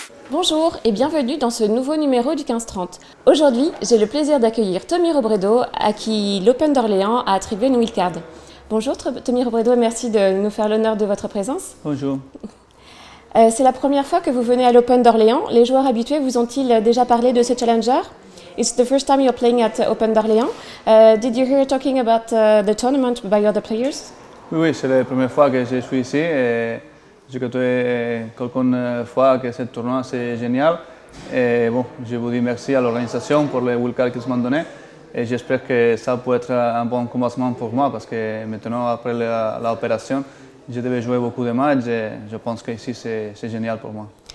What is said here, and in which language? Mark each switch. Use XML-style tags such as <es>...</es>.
<fr>Bonjour et bienvenue dans ce nouveau numéro du 15-30. Aujourd'hui, j'ai le plaisir d'accueillir Tommy Robredo, à qui l'Open d'Orléans a attribué une wildcard. Bonjour Tommy Robredo, merci de nous faire l'honneur de votre présence. Bonjour. C'est la première fois que vous venez à l'Open d'Orléans. Les joueurs habitués vous ont-ils déjà parlé de ce challenger?</fr> <en>It's the first time you're playing at Open d'Orléans. Did you hear talking about the tournament by other players?</en> <fr>Oui, c'est la première fois que je suis ici et j'ai écouté quelques fois que ce tournoi c'est génial. Et bon, je vous dis merci à l'organisation pour les wildcards qu'ils m'ont donné et j'espère que ça peut être un bon commencement pour moi parce que maintenant, après l'opération, je devais jouer beaucoup de matchs et je pense qu'ici c'est génial pour moi.</fr>